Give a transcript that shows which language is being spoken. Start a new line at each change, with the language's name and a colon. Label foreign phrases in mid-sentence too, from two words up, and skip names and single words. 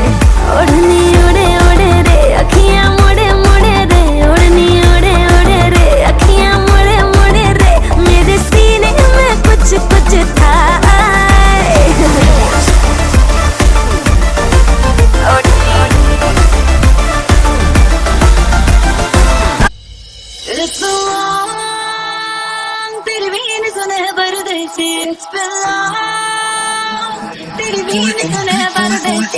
Hindi: ओढ़नी उड़े उड़े रे अखियां मुड़े मुड़े रे, ओढ़नी उड़े उड़े रे अखियां मुड़े मुड़े रे, मेरे सीने में कुछ कुछ था।
English: It's been long,
Hindi: तेरी बीन सुने परदेसी।
English: It's been long,
Hindi: तेरी बीन सुने परदेसी।